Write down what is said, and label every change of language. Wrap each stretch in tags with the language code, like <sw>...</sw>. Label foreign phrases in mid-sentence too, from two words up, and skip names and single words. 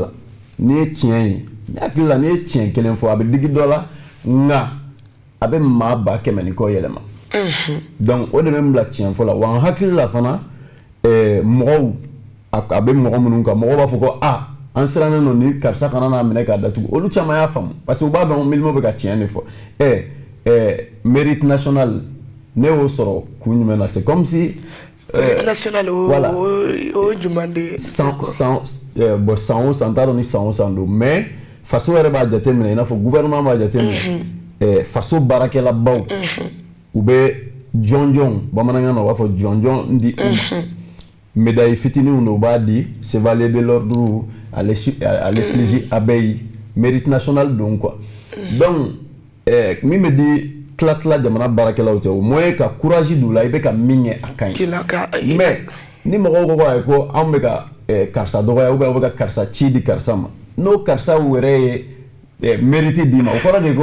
<bm>la n'i ye tiɲɛ ye n hakili la n'i ye tiɲɛ kelen fɔ a bɛ digi dɔ la nka a bɛ maa ba kɛmɛ ni kɔ yɛlɛma donc o de bɛ n bila tiɲɛ fɔ la wa n hakili la fana mɔgɔw a bɛ mɔgɔ minnu kan mɔgɔw b'a fɔ ko an sirannen don ni karisa kana n'a minɛ k'a datugu olu caman y'a faamu parce que u b'a dɔn Milimo bɛ ka tiɲɛ de fɔ</bm> <fr>mérite national</fr> <bm>ne y'o sɔrɔ kun jumɛn na</bm> <fr>c'est comme si mérite national</fr> <bm>o jumɛn de ye san o san t'a dɔn ni san o san don mais faso yɛrɛ b'a jateminɛ i n'a fɔ gouvernement b'a jateminɛ faso baarakɛlabaw u bɛ jɔnjɔn bamanankan na u b'a fɔ jɔnjɔn di u ma médaille fitininw de u b'a di</bm> <fr>chevalier de l'ordre à l'effigie abeille mérite national</fr> <bm>don</bm> <fr>quoi donc</fr> <bm>min bɛ di tila jamana baarakɛlaw cɛ o moyen ka courage d'u la i bɛ ka min kɛ a ka ɲi mais ni mɔgɔw ko ayi ko anw bɛ ka karisa dɔgɔya</bm> <fr>ou bien</fr> <bm>aw bɛ ka karisa ci di karisa ma n'o karisa yɛrɛ ye mérite d'i ma o kɔrɔ de ko</bm>